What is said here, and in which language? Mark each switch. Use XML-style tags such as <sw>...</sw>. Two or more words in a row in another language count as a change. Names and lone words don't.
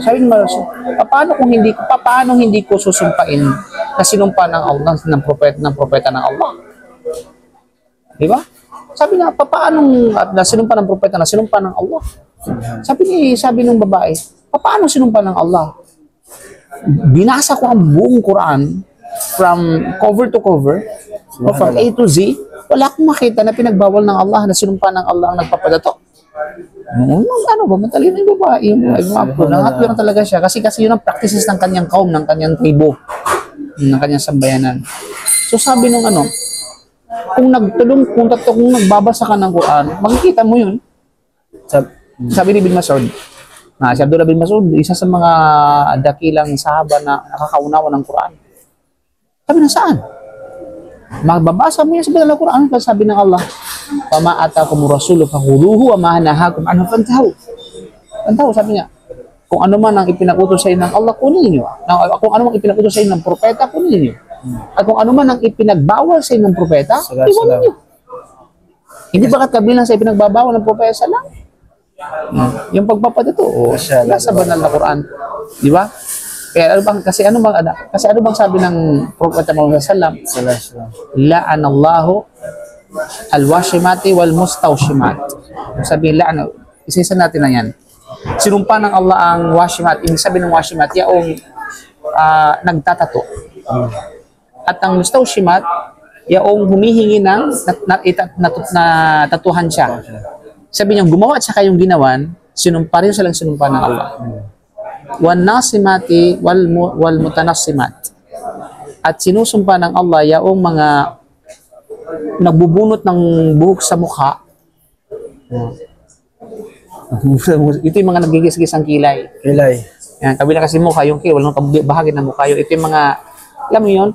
<tl>Sabi naman, paano hindi ko susumpain na sinumpa ng Allah, ng propeta ng Allah? Di ba? Sabi na, paano na sinumpa ng propeta na sinumpa ng Allah? Sabi ng babae, paano sinumpa ng Allah? Binasa ko ang buong Quran</tl> <en>from cover to cover, or from A to Z,</en> <tl>wala akong makita na pinagbawal ng Allah na sinumpa ng Allah ang nagpapadato. Ano ba, matalino yung babae, nangatwira talaga siya kasi yun ang practices ng kanyang kaum, ng kanyang tribo, ng kanyang sambayanan. So sabi nung kung nagbabasa ka ng Quran, makikita mo yun. Sabi ni Ibn Mas'ud, si Abdullah bin Mas'ud, isa sa mga dakilang sahaba na nakakaunawa ng Quran. Sabi na saan? Magbabasa mo yan sa Banal Quran, sabi ng Allah,</tl> <ar>"وما آتاكم الرسول فخذوه وما نهاكم عنه فانتهوا."</ar> <tl>Fantahu, sabi niya. Kung ano man ang ipinakutos sa inyo ng Allah, kunin niyo. Kung ano man ipinakutos sa inyo ng propeta, kunin niyo. At kung ano man ang ipinagbawal sa inyo ng propeta, iwanan niyo. Hindi ba kabilang sa ipinagbabawal ng propeta salam? Yung pagpapatato, nasa Banal na Quran, di ba? Kaya ano bang sabi ng Propeta Muhammad</tl> <ar>صلى الله عليه وسلم? لعن الله الواشمات والمستوشمات.</ar> <tl>Sabi isa natin na yan. Sinumpa ng Allah ang washimat. Ibig sabihin ng washimat, yaong nagtatato. At ang mustawshimat, yaong humihingi ng tatuhan siya. Sabi niya, gumawa at saka yung ginawan, sinumpa rin silang sinumpa ng Allah.</tl> <ar>والنامصات والمتنمصات.</ar> <tl>At sinusumpa ng Allah yaong mga nagbubunot ng buhok sa mukha. Ito yung mga nagigis-gis ang kilay. Kilay. Yan, kabila kasi mukha, yung kilay, walang bahagi ng mukha. Ito yung mga, alam mo yun?</tl>